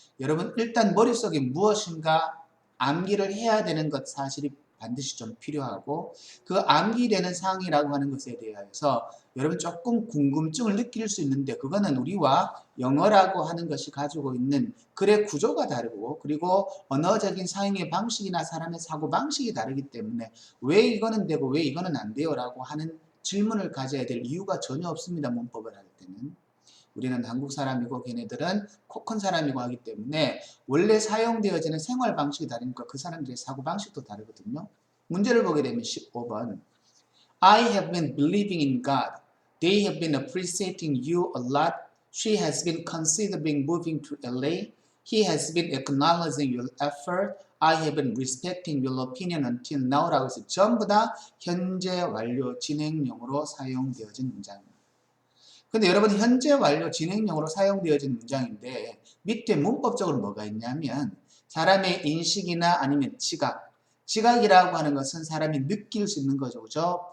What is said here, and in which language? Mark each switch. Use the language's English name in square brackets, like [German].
[Korean] 여러분 일단 머릿속에 무엇인가 암기를 해야 되는 것 사실이 반드시 좀 필요하고 그 암기되는 사항이라고 하는 것에 대해서 여러분 조금 궁금증을 느낄 수 있는데 그거는 우리와 영어라고 하는 것이 가지고 있는 글의 구조가 다르고 그리고 언어적인 사용의 방식이나 사람의 사고 방식이 다르기 때문에 왜 이거는 되고 왜 이거는 안 돼요 라고 하는 질문을 가져야 될 이유가 전혀 없습니다. 문법을 할 때는. 우리는 한국 사람이고 걔네들은 코 큰 사람이고 하기 때문에 원래 사용되어지는 생활 방식이 다르니까 그 사람들의 사고 방식도 다르거든요. 문제를 보게 되면 15번 [English] I have been believing in God. They have been appreciating you a lot. She has been considering moving to LA. He has been acknowledging your effort. I have been respecting your opinion until now [Korean] 라고 해서 전부 다 현재 완료 진행형으로 사용되어진 문장입니다. 근데 여러분 현재 완료 진행형으로 사용되어진 문장인데 밑에 문법적으로 뭐가 있냐면 사람의 인식이나 아니면 지각이라고 하는 것은 사람이 느낄 수 있는 거죠. 그죠?